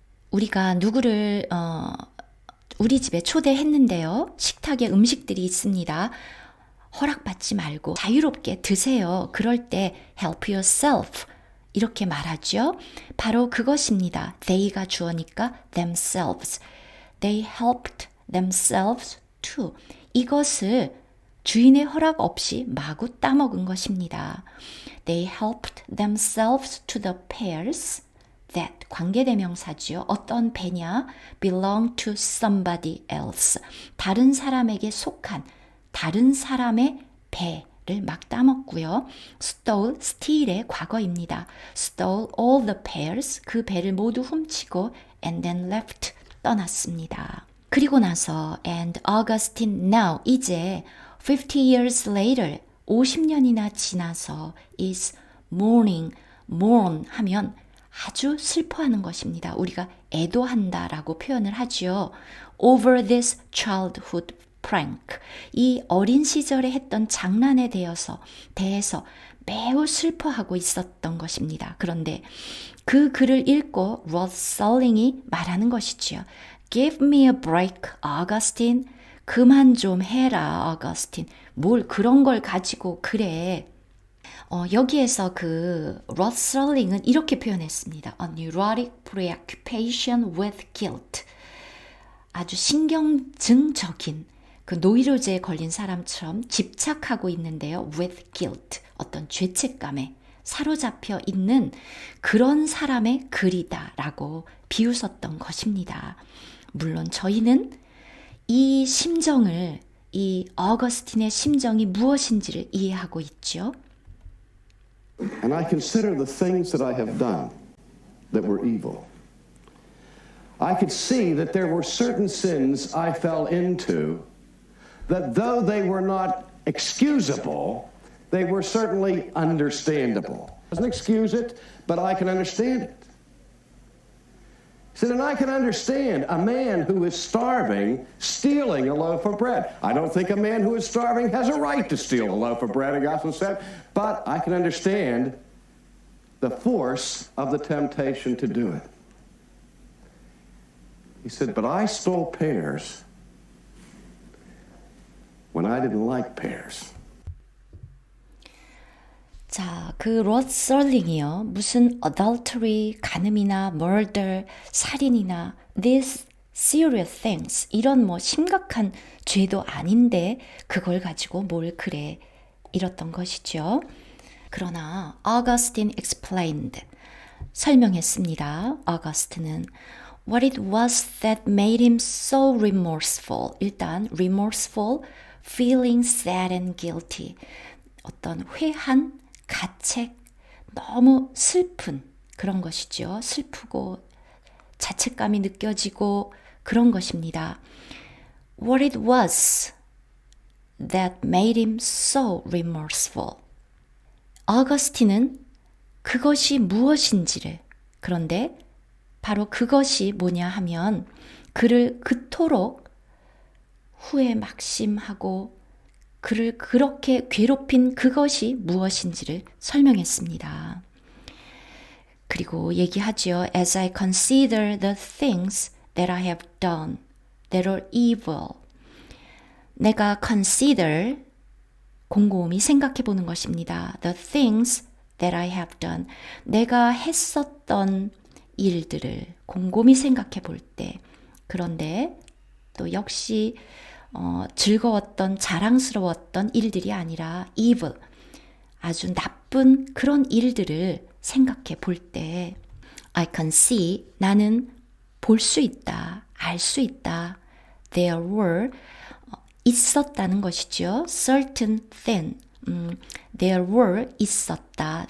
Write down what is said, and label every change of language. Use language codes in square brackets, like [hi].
[ko] 우리가 누구를 우리 집에 초대했는데요. 식탁에 음식들이 있습니다. 허락받지 말고 자유롭게 드세요. 그럴 때 [en] help yourself [ko] 이렇게 말하죠. 바로 그것입니다. they가 주어니까 themselves. [en] They helped themselves to. [ko] 이것을 주인의 허락 없이 마구 따먹은 것입니다. [en] They helped themselves to the pears that, [ko] 관계대명사지요. 어떤 배냐? [en] belong to somebody else. [ko] 다른 사람에게 속한 다른 사람의 배, 를 막 따먹고요. stole, steal의 과거입니다. [en] stole all the pears, [ko] 그 배를 모두 훔치고 [en] and then left, [ko] 떠났습니다. 그리고 나서 [en] and Augustine now, [ko] 이제 [en] 50 years later, [ko] 50년이나 지나서 [en] is mourning, [ko] mourn 하면 아주 슬퍼하는 것입니다. 우리가 애도한다라고 표현을 하죠. [en] over this childhood prank. [ko] 이 어린 시절에 했던 장난에 대해서 매우 슬퍼하고 있었던 것입니다. 그런데 그 글을 읽고 로스 썰링이 말하는 것이지요. [en] Give me a break, Augustine. [ko] 그만 좀 해라, Augustine. 뭘 그런 걸 가지고 그래. 여기에서 그 로스 썰링은 이렇게 표현했습니다. [en] A neurotic preoccupation with guilt. [ko] 아주 신경증적인 그 노이로제에 걸린 사람처럼 집착하고 있는데요. [en] with guilt, [ko] 어떤 죄책감에 사로잡혀 있는 그런 사람의 글이다라고 비웃었던 것입니다. 물론 저희는 이 심정을, 이 어거스틴의 심정이 무엇인지를 이해하고 있죠. [en] And I consider the things that I have done that were evil. I could see that there were certain sins I fell into that though they were not excusable, they were certainly understandable. Doesn't excuse it, but I can understand it. He said, and I can understand a man who is starving stealing a loaf of bread. I don't think a man who is starving has a right to steal a loaf of bread, the gospel said, but I can understand the force of the temptation to do it. He said, but I stole pears when I didn't like pears. [ko] 자, 그 로스 썰링이요. 무슨 adultery, 간음이나 murder, 살인이나 [en] these serious things, [ko] 이런 뭐 심각한 죄도 아닌데 그걸 가지고 뭘 그래, 이랬던 것이죠. 그러나 Augustine explained, 설명했습니다. [en] Augustine은 what it was that made him so remorseful. [ko] 일단 [en] remorseful, feeling sad and guilty. [ko] 어떤 회한, 가책, 너무 슬픈 그런 것이죠. 슬프고 자책감이 느껴지고 그런 것입니다. [en] What it was that made him so remorseful. [ko] 어거스틴은 그것이 무엇인지를, 그런데 바로 그것이 뭐냐 하면 그를 그토록 후회 막심하고 그를 그렇게 괴롭힌 그것이 무엇인지를 설명했습니다. 그리고 얘기하죠. [en] As I consider the things that I have done that are evil. [ko] 내가 consider, 곰곰이 생각해 보는 것입니다. [en] The things that I have done. [ko] 내가 했었던 일들을 곰곰이 생각해 볼 때, 그런데 또 역시 즐거웠던, 자랑스러웠던 일들이 아니라 evil, 아주 나쁜 그런 일들을 생각해 볼 때 [en] I can see, [ko] 나는 볼 수 있다, 알 수 있다. [en] There were, [ko] 있었다는 것이죠. [en] certain thing, there were, [ko] 있었다.